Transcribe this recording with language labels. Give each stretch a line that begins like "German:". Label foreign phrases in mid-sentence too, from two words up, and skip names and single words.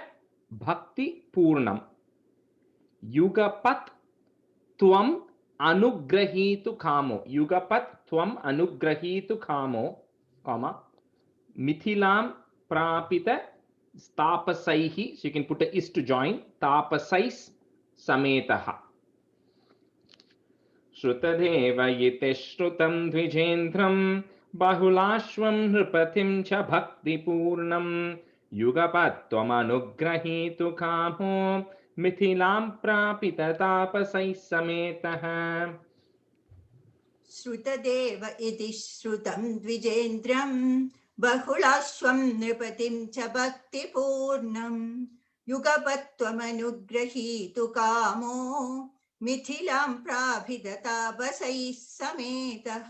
Sanskrit: भक्ति पूर्णं युगपत् त्वम् अनुग्रहीतु कामो, युगपत् त्वम् अनुग्रहीतु कामो, comma, मिथिलां प्रापित तापसैः,
English: so you can put a is to join,
Sanskrit: तापसैः समेतः. श्रुतदेव इति श्रुतं द्विजेन्द्रं बहुलाश्वं नृपतिं च भक्ति पूर्णं युगपत्वम् अनुग्रहीतु कामो मिथिलां प्रापित तापसैः समेतः. श्रुतदेव इति श्रुतं द्विजेन्द्रं बहुलाश्वं नृपतिं च भक्तिपूर्णं युगपत्वमनुग्रहीतु कामो मिथिलां प्राभिदतापसैः समेतः.